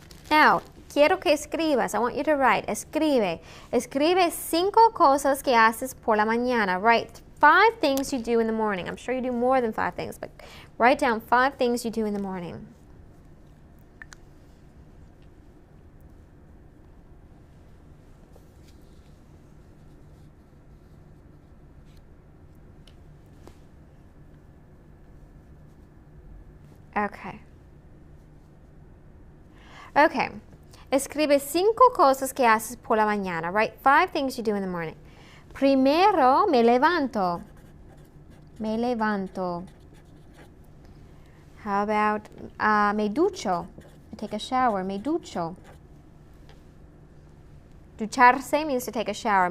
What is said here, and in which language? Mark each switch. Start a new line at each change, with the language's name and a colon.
English: Now,
Spanish: quiero que escribas.
English: I want you to write.
Spanish: Escribe. Escribe 5 cosas que haces por la mañana.
English: Write 5 things you do in the morning. I'm sure you do more than 5 things, but write down 5 things you do in the morning. Okay. Okay.
Spanish: Escribe 5 cosas que haces por la mañana.
English: Write 5 things you do in the morning.
Spanish: Primero, me levanto. Me levanto.
English: How about
Spanish: me ducho?
English: I take a shower.
Spanish: Me ducho.
English: Ducharse means to take a shower.